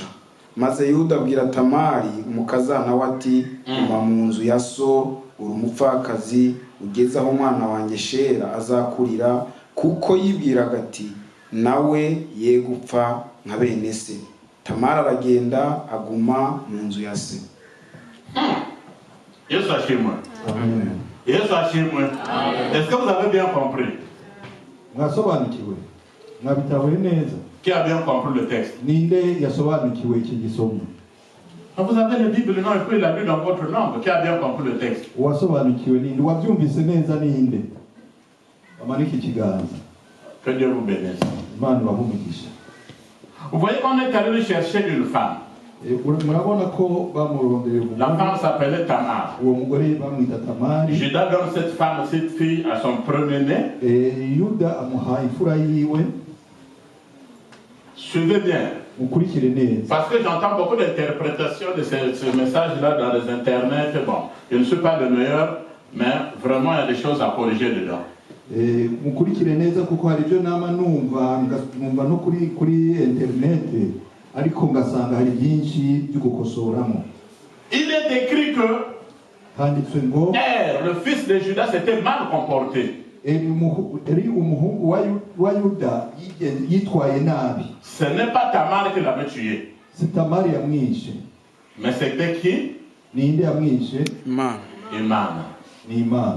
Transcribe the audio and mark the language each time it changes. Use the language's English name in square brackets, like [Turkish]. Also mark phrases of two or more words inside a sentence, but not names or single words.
[Rundi] Maze Yuda abwira Tamari umukazana we ati, uba mu nzu ya so, uri umupfakazi, ugeze aho umwana wanjye Shera azakurira, kuko yibwiraga ati nawe ye gupfa nka bene se. Tamara aragenda aguma mu nzu ya se. Yesu ashimwe. Amen. Yesu ashimwe. [French] Est-ce que vous avez bien compris? [Rundi] Mwasobanukiwe. Mwabitahuye neza. [French] Qui a bien compris le texte? [Rundi] Ninde yasobanukiwe iki gisomo? [French] Vous avez le Bible non et puis la Bible dans votre langue. Qui a bien compris le texte? [Rundi] Wasobanukiwe ninde? Wabyumvise neza ninde? Amaniki ikiganza. [French] Que Dieu vous bénisse. [Rundi] Imana ibahumugishe. [French] Vous voyez qu'on est allé chercher une femme. La femme s'appelait Tamar. Judas donne cette fille à son premier-né. Suivez bien. Parce que j'entends beaucoup d'interprétations de ce message-là dans les internets. Bon, je ne suis pas le meilleur, mais vraiment il y a des choses à corriger dedans. [Rundi] Mukurikire neza kuko hari byo nama numva no kuri internet ariko ngasanga hari byinshi byo gukosoramo. [French] Il est écrit que le fils de Judas s'était mal comporté. Ce n'est pas Tamar qui l'avait tué. Mais c'était qui? Iman.